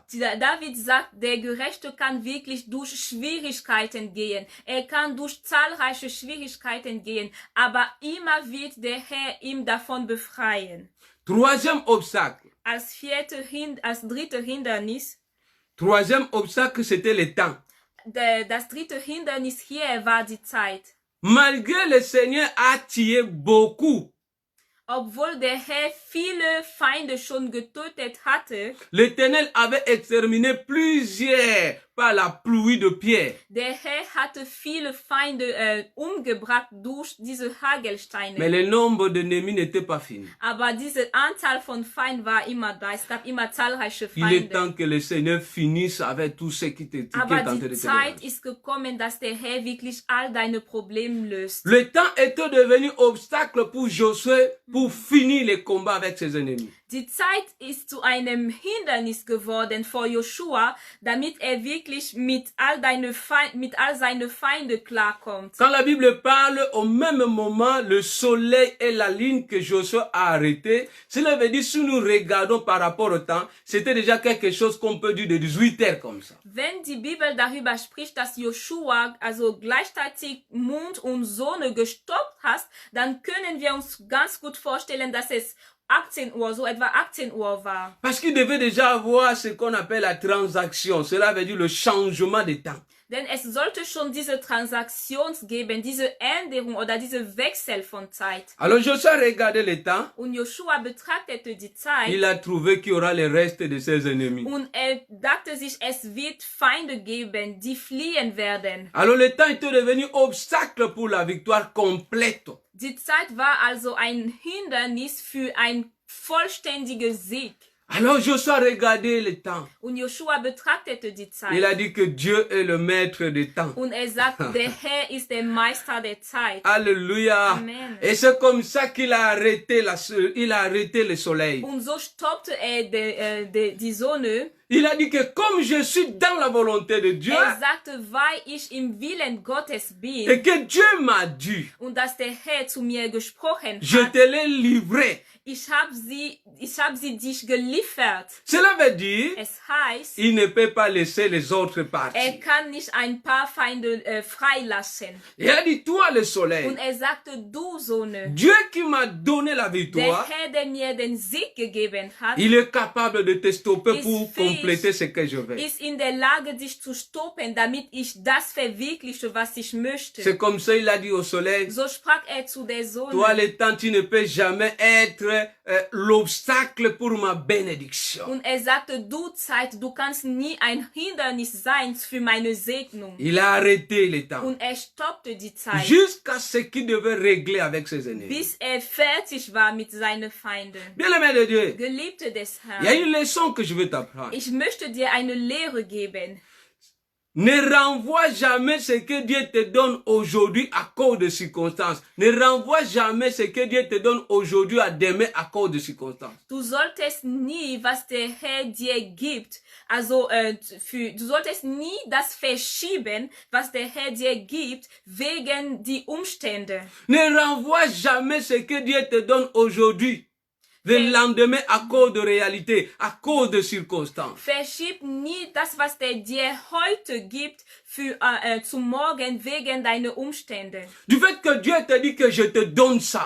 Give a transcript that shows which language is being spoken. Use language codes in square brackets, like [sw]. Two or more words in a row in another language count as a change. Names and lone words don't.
[de] David sagt, der Gerechte kann wirklich durch Schwierigkeiten gehen. Er kann durch zahlreiche Schwierigkeiten gehen, aber immer wird der Herr ihm davon befreien. [fr] Troisième obstacle. [de] Als dritte Hindernis, [fr] Troisième obstacle, c'était le temps. [de] das dritte Hindernis hier war die Zeit. [fr] Malgré le Seigneur a tué beaucoup, [de] Obwohl der Herr viele Feinde schon getötet hatte, [fr] l'Éternel avait exterminé plusieurs par la pluie de pierre. [de] Der Herr hatte viele Feinde umgebracht durch diese Hagelsteine. [fr] Mais le nombre d'ennemis n'était pas fini. [de] Aber diese Anzahl von Feinden war immer da. Es gab immer zahlreiche [fr] Il est [de] Feinde. [fr] temps que le Seigneur finisse avec tous ceux qui te [de] Aber [fr] tentent de [de] die [fr] te [de] Zeit [fr] déranger. [de] ist gekommen, dass der Herr wirklich all deine Probleme löst. [fr] Le temps était devenu obstacle pour Josué pour finir les combats avec ses ennemis. [de] Die Zeit ist zu einem Hindernis geworden vor Joshua, damit er wirklich mit all seine Feinde klarkommt. [fr] Quand la Bible parle au même moment, le soleil et la ligne que Josué a arrêté, cela veut dire si nous regardons par rapport au temps, c'était déjà quelque chose qu'on peut dire de 18 heures comme ça. [de] Wenn die Bibel darüber spricht, dass Joshua also gleichzeitig Mond und Sonne gestoppt hat, dann können wir uns ganz gut vorstellen, dass es 18 Uhr, so etwa 18 Uhr war. [fr] Parce qu'il devait déjà avoir ce qu'on appelle la transaction, cela veut dire le changement de temps. [de] Denn es sollte schon diese Transaktion geben, diese Änderung oder diese Wechsel von Zeit. [fr] Alors Josué a regardé le temps, [de] Und Joshua betrachtete die Zeit [fr] il a trouvé qu'il y aura le reste de ses ennemis. [de] und er dachte sich, es wird Feinde geben, die fliehen werden. [fr] Alors le temps était devenu obstacle pour la victoire complète. [de] Die Zeit war also ein Hindernis für ein vollständiger Sieg. [fr] Alors Josué a regardé le temps. [de] Und Joshua betrachtete die [fr] Il a [de] Zeit. [fr] dit que Dieu est le maître du temps. [de] Und er sagt, der Herr ist der Meister der Zeit. [fr] Alléluia. [de] Amen. [fr] Et c'est comme ça qu'il a arrêté le soleil. [de] Und so stoppte er die Sonne. [fr] Il a dit que comme je suis dans la volonté de Dieu [de] Er sagte, weil ich im Willen Gottes bin [fr] et que Dieu m'a dit, [de] und dass der Herr zu mir gesprochen [fr] je [de] hat, [fr] te l'ai livré. [de] ich hab sie dich geliefert. [fr] Cela veut dire, [de] Es heißt, [fr] il ne peut pas laisser les autres [de] er [fr] partir. [de] kann nicht ein paar Feinde freilassen. [fr] Il a dit, toi le [de] Und [fr] soleil, [de] er sagte, du Sonne, [fr] Dieu qui m'a donné la [de] der [fr] victoire, [de] Herr, der mir den Sieg gegeben hat, [fr] il est capable de te stopper [de] Ist [fr] pour [de] fähig. [fr] compléter ce que je veux. [de] ist in der Lage, dich zu stoppen, damit ich das verwirkliche, was ich möchte. [fr] C'est comme ça, il a dit au soleil, [de] So sprach er zu der [fr] toi [de] Sonne. [fr] le temps, tu ne peux jamais être l'obstacle pour ma bénédiction. [de] Und er sagte, du Zeit, du kannst nie ein Hindernis sein für meine Segnung. [fr] Il a arrêté le temps [de] Und er stoppte die Zeit, [fr] jusqu'à ce qu'il devait régler avec ses ennemis. [de] bis er fertig war mit seinen Feinden. [fr] Bien-aimé de Dieu, [de] Geliebte des [fr] il y a [de] Herrn, [fr] une leçon que je veux t'apprendre. [de] ich möchte dir eine Lehre geben. [fr] Ne renvoie jamais ce que Dieu te donne aujourd'hui à cause de circonstances. Ne renvoie jamais ce que Dieu te donne aujourd'hui à demain à cause de circonstances. [de] Du solltest nie, was der Herr dir gibt, also du solltest nie das verschieben, was der Herr dir gibt, wegen die Umstände. [fr] Ne renvoie jamais ce que Dieu te donne aujourd'hui, le lendemain à cause de réalité, à cause de circonstances. [de] Verschieb nie das, was der dir heute gibt, für zum Morgen wegen deiner Umstände. [fr] Du fait que Dieu te dit que je te donne ça,